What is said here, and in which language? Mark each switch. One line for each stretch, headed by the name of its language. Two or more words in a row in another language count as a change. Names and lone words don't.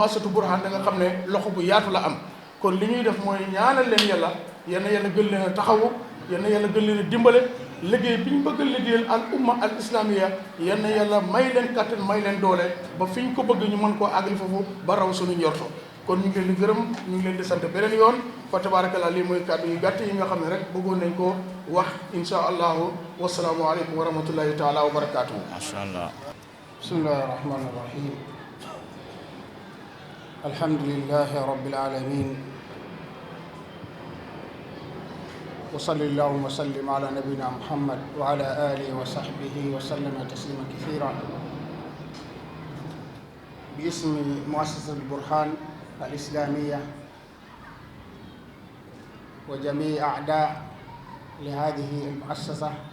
Wolof: asatu burhaan da nga xam ne loxo bu yaatu la am kon li ñuy def mooy ñaanal leen yàlla yal na yàlla gën leen a taxawu yal na yàlla gën leen a dimbale liggéey bi ñu bëgg a liggéeyal
Arabic: الأمة الإسلامية
Wolof: yal na yàlla may leen kattan may leen doole ba fi ñu ko bëgg ñu mën koo àggali foofu ba raw suñu njorto kon ñu ngi leen di gërëm ñu ngi leen di sant beneen yoon fa tabarakallah lii mooy kàddu yu gàtt yi nga xam ne rek bëggoon nañ ko wax
Arabic: إن شاء الله والسلام عليكم ورحمة الله تعالى وبركاته. ما شاء الله. بسم الله الرحمن الرحيم. الحمد لله رب العالمين. وصل اللهم سلم على نبينا محمد وعلى آله وصحبه وسلم تسليما كثيرا. باسم مؤسسة البرهان الإسلامية وجميع أعداء لهذه المؤسسة